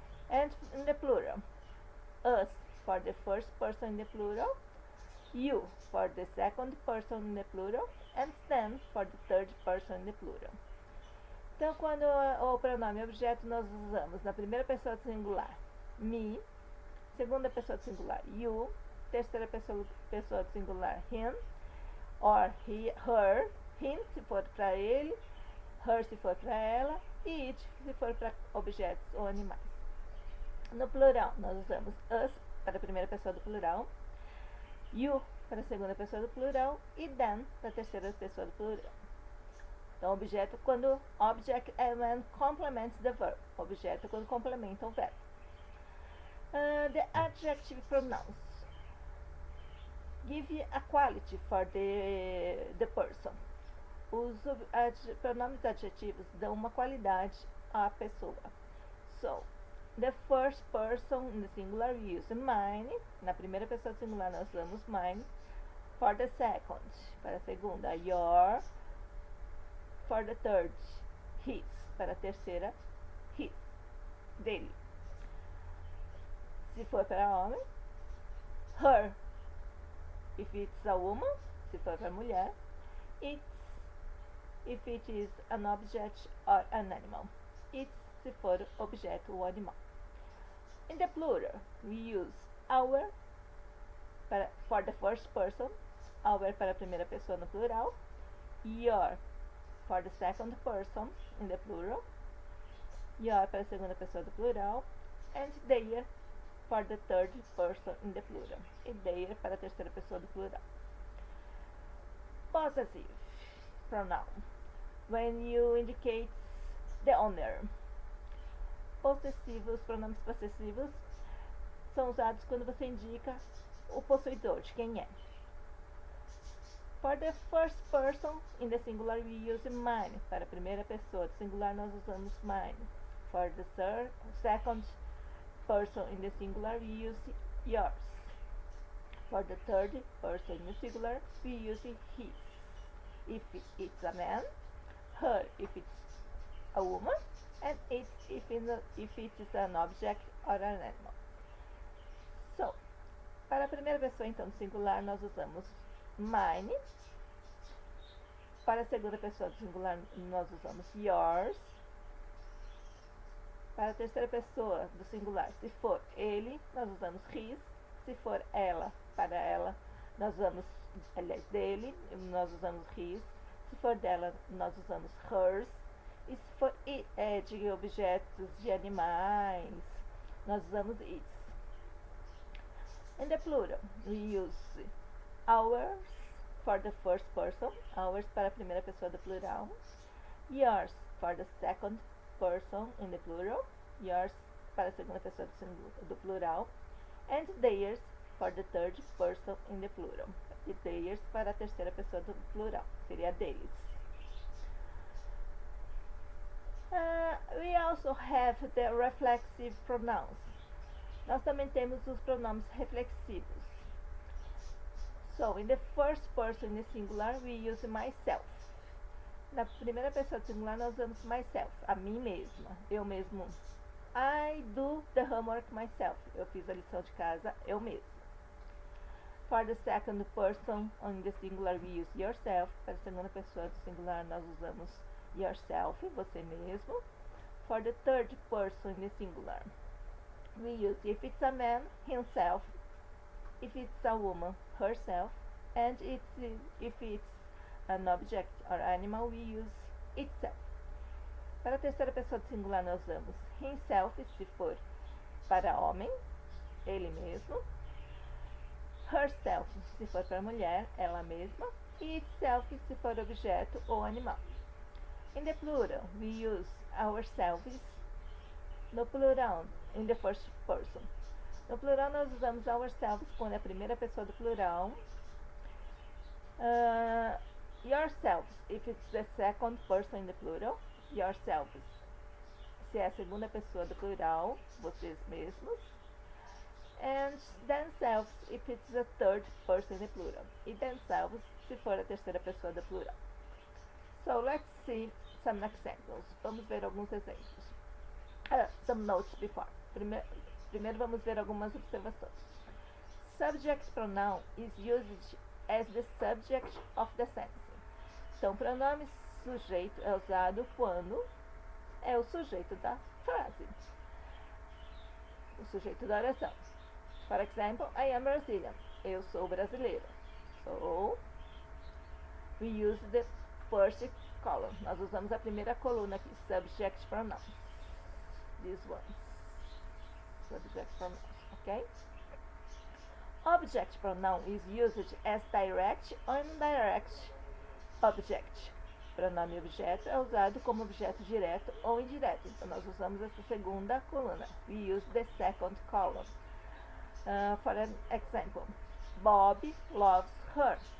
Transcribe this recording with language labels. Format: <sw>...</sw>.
<en>And in the plural, us for the first person in the plural, you for the second person in the plural, and them for the third person in the plural.</en> <pt>Então, quando o pronome objeto, nós usamos na primeira pessoa do singular me, segunda pessoa do singular you, terceira pessoa do singular him, or he, her, him se for para ele, her se for para ela, e it se for para objetos ou animais. No plural, nós usamos us para a primeira pessoa do plural, you para a segunda pessoa do plural e them para a terceira pessoa do plural. Então, objeto quando</pt> <en>object and complements the verb.</en> <pt>Objeto quando complementa o verbo.</pt> <en>The adjective pronouns give a quality for the person.</en> <pt>Os pronomes adjetivos dão uma qualidade à pessoa.</pt> <en>So, the first person in the singular we use mine.</en> <pt>Na primeira pessoa singular nós usamos mine.</pt> <en>For the second,</en> <pt>para a segunda,</pt> <en>your. For the third, his.</en> <pt>Para a terceira, his. Dele. Se for para homem, her.</pt> <en>If it's a woman,</en> <pt>se for para mulher, it's.</pt> <en>If it is an object or an animal, it's.</en> <pt>Se for objeto ou animal.</pt> <en>In the plural, we use our for the first person, our</en> <pt>para a primeira pessoa no plural,</pt> <en>your for the second person in the plural, your</en> <pt>para a segunda pessoa do plural,</pt> <en>and their for the third person in the plural,</en> <pt>e their para a terceira pessoa do plural.</pt> <en>Possessive pronoun, when you indicate the owner.</en> <pt>Possessivos, pronomes possessivos são usados quando você indica o possuidor, de quem é.</pt> <en>For the first person in the singular we use mine.</en> <pt>Para a primeira pessoa do singular nós usamos mine.</pt> <en>For the second person in the singular we use yours. For the third person in the singular we use his. If it's a man, her if it's a woman, and it if it is an object or an animal.</en> <pt>So, para a primeira pessoa então do singular nós usamos mine. Para a segunda pessoa do singular nós usamos yours. Para a terceira pessoa do singular, se for ele, nós usamos his. Se for ela, para ela, nós usamos, aliás, dele, nós usamos his. Se for dela, nós usamos hers. E se for de objetos, de animais, nós usamos its.</pt> <en>In the plural, we use ours for the first person, ours</en> <pt>para a primeira pessoa do plural,</pt> <en>yours for the second person in the plural, yours</en> <pt>para a segunda pessoa do plural,</pt> <en>and theirs for the third person in the plural,</en> <pt>e theirs para a terceira pessoa do plural, seria deles.</pt> <en>We also have the reflexive pronouns.</en> <pt>Nós também temos os pronomes reflexivos.</pt> <en>So, in the first person in the singular, we use myself.</en> <pt>Na primeira pessoa do singular, nós usamos myself, a mim mesma, eu mesmo.</pt> <en>I do the homework myself.</en> <pt>Eu fiz a lição de casa eu mesmo.</pt> <en>For the second person in the singular, we use yourself.</en> <pt>Para a segunda pessoa do singular, nós usamos yourself, você mesmo.</pt> <en>For the third person in the singular, we use if it's a man, himself. If it's a woman, herself. And if it's an object or animal, we use itself.</en> <pt>Para a terceira pessoa do singular, nós usamos himself, se for para homem, ele mesmo. Herself, se for para mulher, ela mesma. E itself, se for objeto ou animal.</pt> <en>In the plural, we use ourselves.</en> <pt>No plural,</pt> <en>in the first person.</en> <pt>No plural, nós usamos ourselves quando é a primeira pessoa do plural.</pt> <en>Yourselves, if it's the second person in the plural.</en> <pt>Yourselves, se é a segunda pessoa do plural, vocês mesmos.</pt> <en>And themselves, if it's the third person in the plural.</en> <pt>E themselves, se for a terceira pessoa do plural.</pt> <en>So, let's see some examples.</en> <pt>Vamos ver alguns exemplos.</pt> <en>Some notes before.</en> <pt>Primeiro vamos ver algumas observações.</pt> <en>Subject pronoun is used as the subject of the sentence.</en> <pt>Então, pronome sujeito é usado quando é o sujeito da frase, o sujeito da oração.</pt> <en>For example, I am Brazilian.</en> <pt>Eu sou brasileiro.</pt> <en>So, we use the first column.</en> <pt>Nós usamos a primeira coluna aqui, subject pronouns.</pt> <en>These ones. Subject pronouns, ok? Object pronoun is used as direct or indirect object.</en> <pt>Pronome objeto é usado como objeto direto ou indireto. Então, nós usamos essa segunda coluna.</pt> <en>We use the second column. For an example, Bob loves her.</en>